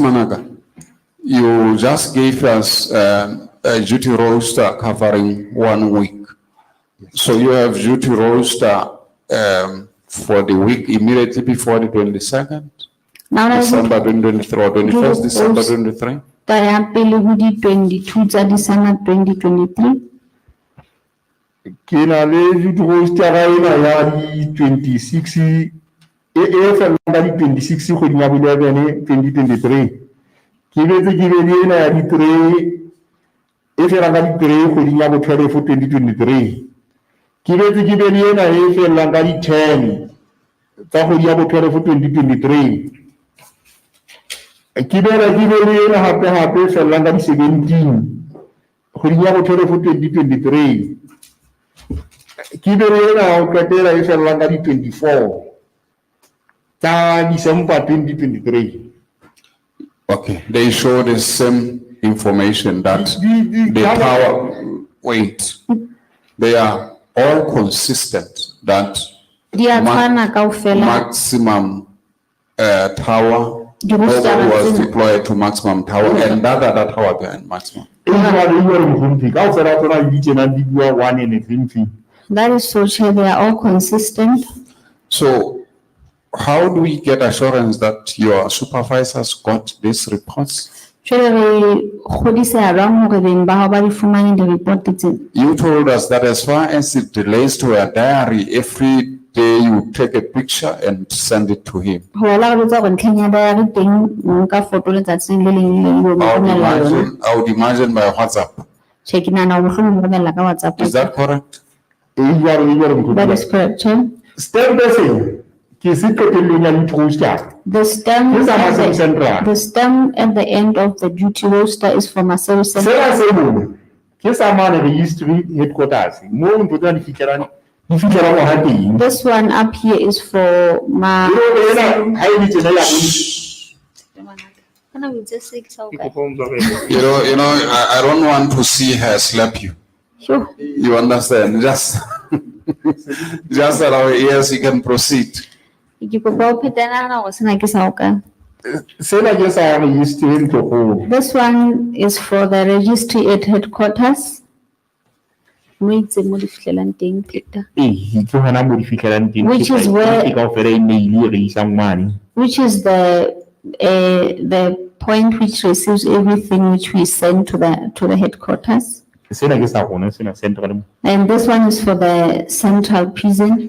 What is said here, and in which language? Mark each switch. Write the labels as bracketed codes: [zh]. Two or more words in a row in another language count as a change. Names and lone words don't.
[en] Managa, you just gave us a duty roster covering 1 week. So you have duty roster for the week immediately before the 22nd? December 2023 or 21st December 23? 22 December 2023. [st] Kena le [en] duty roster [st] ya 26 26 kgweding ya 11 2023 ke betse ke be le ena ya di 3 felang ka di 3 kgweding ya 12 2023 ke betse ke be le ena felang ka di 10 tsa kgwedi ya 12 2023 ke be le ena hape felang ka di 17 kgweding ya 12 2023 ke be le ena o qetela felang ka di 24 December 2023. [en] Okay, they show the same information that the tower, wait, they are all consistent that [st] Di a tshwana kaofela. [en] maximum tower, [st] Di [en] nobody was register- deployed to maximum tower and that other tower behind maximum. That is so, Chair, they are all consistent. So how do we get assurance that your supervisors got these reports? [st] Jwale re kgodiseha jwang hore beng ba hao ba di fumane di-report tsena? [en] You told us that as far as it relates to a diary, every day you take a picture and send it to him. [st] Ho la re botsa hore ntlheng ya diary teng o nka photo letsatsing le leng le leng o mo romella yona. [en] I would imagine by WhatsApp. [st] Tjhe, ke nahana hore mohlomong o romella ka WhatsApp. [en] Is that correct? That is correct, Chair. The stamp at the end of the duty roster is for Maseru Central. This one up here is for I don't want to see her slap you. Sure. You understand? Just allow yes, you can proceed. [st] Ke kopa o phetana hore sena ke sa o ka. [en] This one is for the registry at headquarters. [st] Mo itse mo di fihlelang teng, [en] Peter. Which is the point which receives everything which we send to the headquarters. And this one is for the central prison.